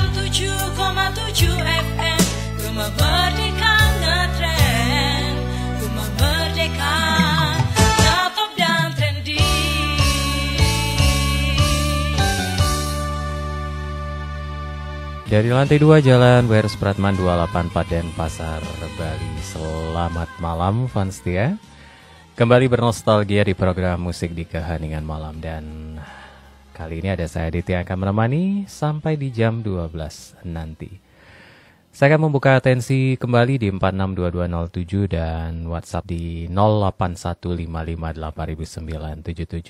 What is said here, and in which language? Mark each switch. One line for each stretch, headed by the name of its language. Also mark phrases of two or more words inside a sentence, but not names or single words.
Indonesian: 97,7 FM Gema Merdeka ngetren, Gema Merdeka ngetop dan trending. Dari lantai 2 Jalan WR Supratman 284 Denpasar, Bali. Selamat malam fans setia. Kembali bernostalgia di program musik di keheningan malam. Dan kali ini ada saya Aditya yang akan menemani sampai di jam 12 nanti. Saya akan membuka atensi kembali di 462207 dan WhatsApp di 0815589977.